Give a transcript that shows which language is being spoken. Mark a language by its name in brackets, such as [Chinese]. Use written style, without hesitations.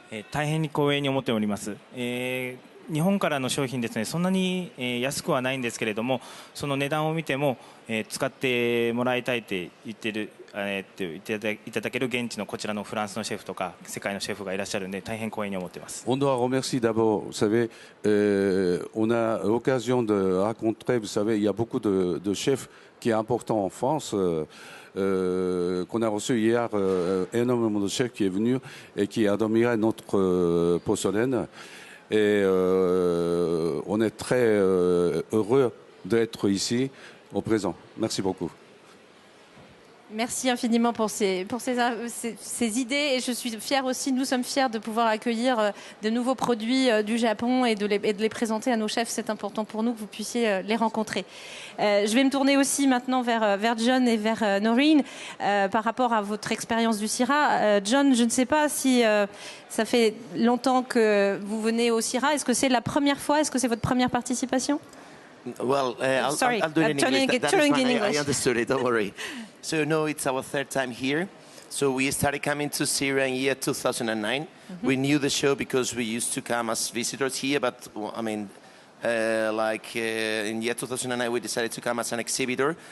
[Japanese] 大変に光栄に思っております。日本からの商品ですね、そんなに安くはないんですけれども、その値段を見ても使ってもらいたいって言ってる、いただける現地のこちらのフランスのシェフとか世界のシェフがいらっしゃるんで、大変光栄に思っています。 [French] On doit remercier d'abord, vous savez, on a l'occasion de rencontrer, vous savez, il y a beaucoup de chefs qui est important en France. Qu'on a reçu hier énormément de chefs qui est venu et qui a admiré notre porcelaine. Et on est très heureux d'être ici au présent. Merci beaucoup. Merci infiniment pour ces idées et je suis fière aussi, nous sommes fiers de pouvoir accueillir de nouveaux produits du Japon et de les présenter à nos chefs. C'est important pour nous que vous puissiez les rencontrer. Je vais me tourner aussi maintenant vers Jon et vers Noreen par rapport à votre expérience du Sirha. Jon, je ne sais pas si ça fait longtemps que vous venez au Sirha. Est-ce que c'est la première fois? Est-ce que c'est votre première participation? [English] Well, I'll do it in English. I understood it, don't worry. So, no, it's our 3rd time here. So we started coming to Sirha in year 2009. We knew the show because we used to come as visitors here, but I mean, in year 2009 we decided to come as an exhibitor.